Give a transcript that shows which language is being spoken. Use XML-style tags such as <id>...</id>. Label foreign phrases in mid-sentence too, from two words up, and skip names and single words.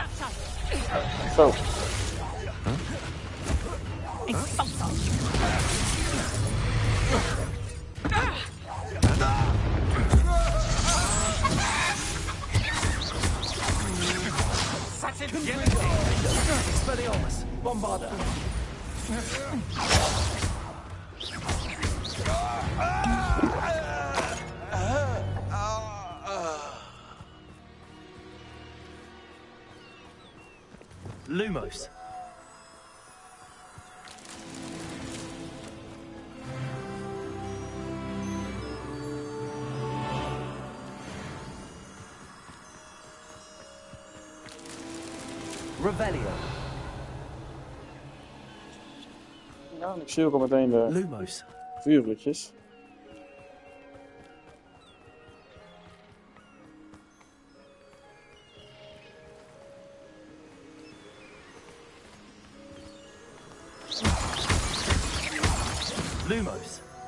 <en>So. Such agility! Expelliarmus! Bombarda! Lumos. Revelio.</en> <nl>Ja, en ik zie ook al meteen de Lumos. vuurvliegjes. Lumos.</nl>